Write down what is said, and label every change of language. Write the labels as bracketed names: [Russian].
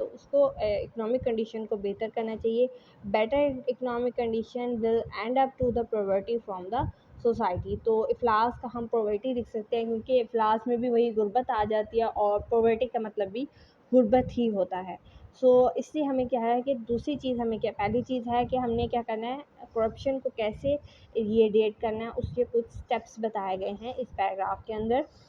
[Urdu] تو اس کو economic condition کو بہتر کرنا چاہیے. [English] Better economic condition will end up to the poverty from the society. [Urdu] تو افلاس کا ہم پاورٹی لکھ سکتے ہیں کیونکہ افلاس میں بھی وہی غربت آ جاتی ہے، اور پاورٹی کا مطلب بھی غربت ہی ہوتا ہے. سو اس لیے ہمیں کیا ہے کہ دوسری چیز ہمیں کیا، پہلی چیز ہے کہ ہم نے کیا کرنا ہے، کرپشن کو کیسے ایریڈیٹ کرنا ہے، اس کے کچھ اسٹیپس بتائے گئے ہیں اس پیراگراف کے اندر.